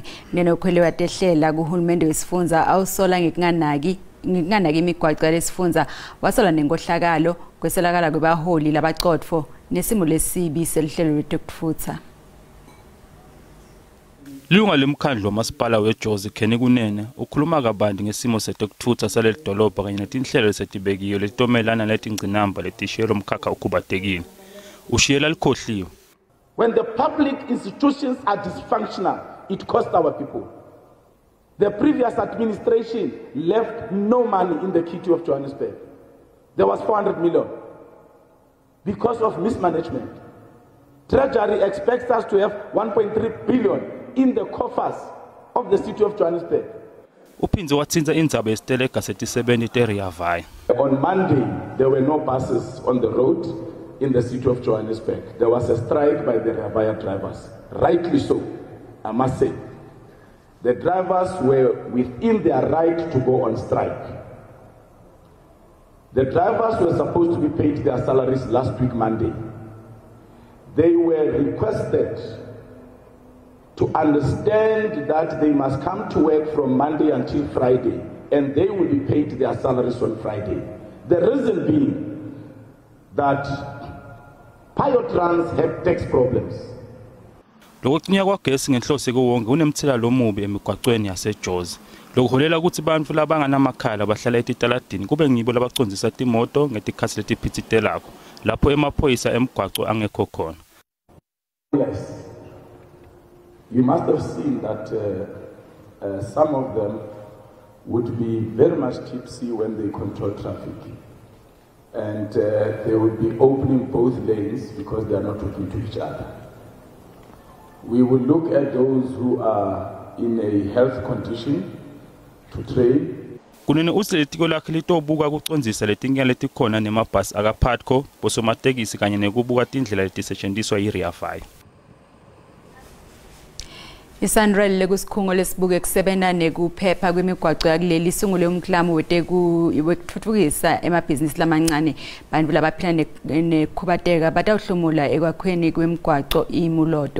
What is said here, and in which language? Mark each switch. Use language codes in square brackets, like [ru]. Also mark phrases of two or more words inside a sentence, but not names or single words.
[ss] Kunene ukhwele watehlela kuhulumende wesifundza awusola ngekunganaki imigwaqo yalesifundza wasola nenkohlakalo kweselakala kwebaholi labacotfo nesimo lesibi selihlelo letekutfutsa. Lilunga lemkhandlu wamasipala weJozi Kunene ukhuluma kabanti ngesimo setekutfutsa saleli dolobha kanye netinhlelo lesetibekiyo letitomelana letingcinamba letishiyelwe umkhakha ukhubatekile. Ushiyela likhohliwe. [en] When the public institutions are dysfunctional, it costs our people. The previous administration left no money in the kitty of Johannesburg. There was 400 million because of mismanagement. Treasury expects us to have 1.3 billion in the coffers of the city of Johannesburg. [ss] Uphinze watsinza indzaba yesiteleka setisebenti teriyavaya. [en] On Monday, there were no buses on the road in the city of Johannesburg. There was a strike by the Ravaya drivers. Rightly so, I must say. The drivers were within their right to go on strike. The drivers were supposed to be paid their salaries last week, Monday. They were requested to understand that they must come to work from Monday until Friday, and they will be paid their salaries on Friday. The reason being that Piotrans have tax problems. [ss] Lokucinywa kwagesi ngenhloso kuwonke unemthelela lomubi emigwaqweni yaseJozi. Lokuholela ukuthi bantfu labanganamakhala bahlala etitaladini kube ngibo labacondzisa timoto ngetikhasi letiphitsitelako lapho emaphoyisa emgwaqo angekho khona. [en] Yes. You must have seen that some of them would be very much tipsy when they control traffic. And they would be opening both lanes because they are not talking to each other. We will look at those who are in a health condition to train. [ss] Kunene uthi Litiko lakhe litobuka kucondzisa letinkinga letikhona nemabhasi akaphatko bosomatekisi kanye nekubuka tindlela letisetshenziswa yiRiafai. Isanrel lekusikhungo lesibuke kusebenza nekuphepha kwemigwaqo yakuleli sungule umklamo wekuthuthukisa emabhizinisi lamancane bantfu labaphila nekhubateka batawuhlomula ekwakhweni kwemigwaqo imuloto.